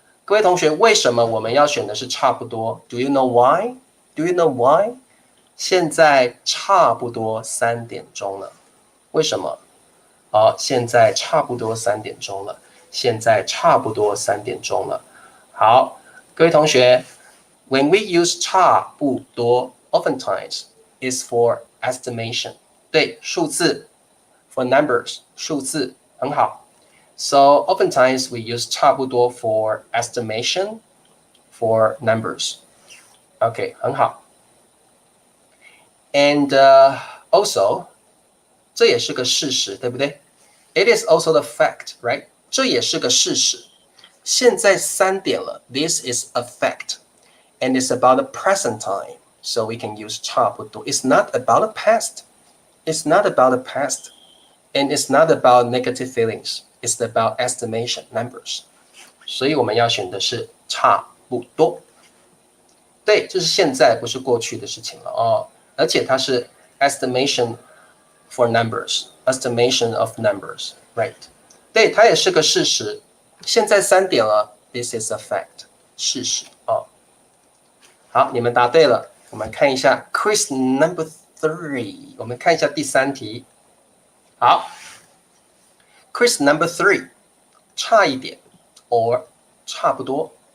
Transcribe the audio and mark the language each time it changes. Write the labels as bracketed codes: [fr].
[zh] 各位同学，为什么我们要选的是差不多 ？ [en] Do you know why? Do you know why? [zh] 现在差不多3点钟了，为什么？好，现在差不多3点钟了，现在差不多3点钟了。好，各位同学 [en] ，when we use 差不多 ，oftentimes is for estimation， [zh] 对，数字 [en] for numbers， [zh] 数字很好。 [en] So oftentimes we use 差不多 for estimation for numbers. OK， 很好。 And also， [zh] 这也是个事实，对不对 [en] ？It is also the fact, right？ [zh] 这也是个事实。现在3点了 [en] ，this is a fact, and it's about the present time, so we can use 差不多。 It's not about the past. It's not about the past, and it's not about negative feelings. It's about estimation numbers. [zh] 所以我们要选的是差不多。对，这是现在，不是过去的事情了哦。而且它是 [en] estimation for numbers, estimation of numbers, right？ [zh] 对，它也是个事实。现在3点了 ， [en] this is a fact， [zh] 事实哦。好，你们答对了。我们看一下 quiz number 3， 我们看一下第3题。好 ，quiz number 3， 差一点 or 差不多。